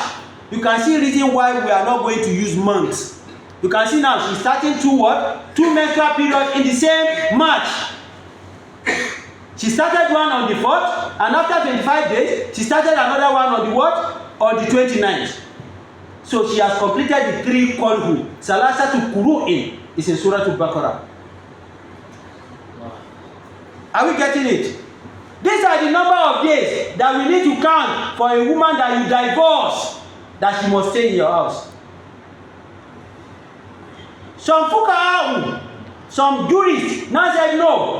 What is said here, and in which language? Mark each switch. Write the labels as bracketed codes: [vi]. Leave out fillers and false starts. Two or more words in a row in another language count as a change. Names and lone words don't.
[en] You can see reason why we are not going to use months. You can see now she's starting 2 what? 2 menstrual periods in the same March. She started one on the 4th, and after 25 days, she started another one on the what? On the 29th. So she has completed the 3 qadhu. [ar] ثلاثة قروء [en] is in Surah Al-Baqarah. Are we getting it? These are the number of days that we need to count for a woman that you divorce, that she must stay in your house. Some fuqaha, some jurists now said no.